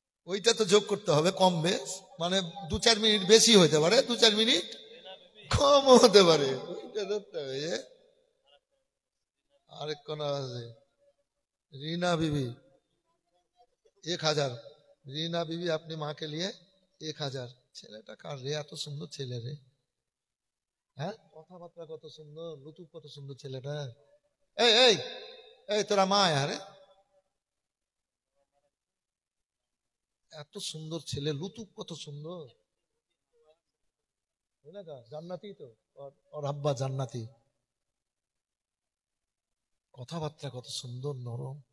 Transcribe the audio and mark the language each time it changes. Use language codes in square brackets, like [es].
[bn] ওইটা তো যোগ করতে হবে, কম বেশ মানে 2-4 মিনিট বেশি হতে পারে, 2-4 মিনিট কম হতে পারে, ওইটা ধরতে হবে। যে আরেক কোন আছে रीना बीबी 1000। [hi] रीना बीबी अपनी माँ के लिए 1000। [bn] ছেলেটা কার রে? এত সুন্দর ছেলে রে, হ্যাঁ কথাবার্তা কত সুন্দর, লুতুপ কত সুন্দর ছেলেটা। এই এই এই তোরা মা আরে, এত সুন্দর ছেলে, লুতুপ কত সুন্দর, জান্নাতি তো, ওর আব্বা জান্নাতি, কথাবার্তা কত সুন্দর নরম।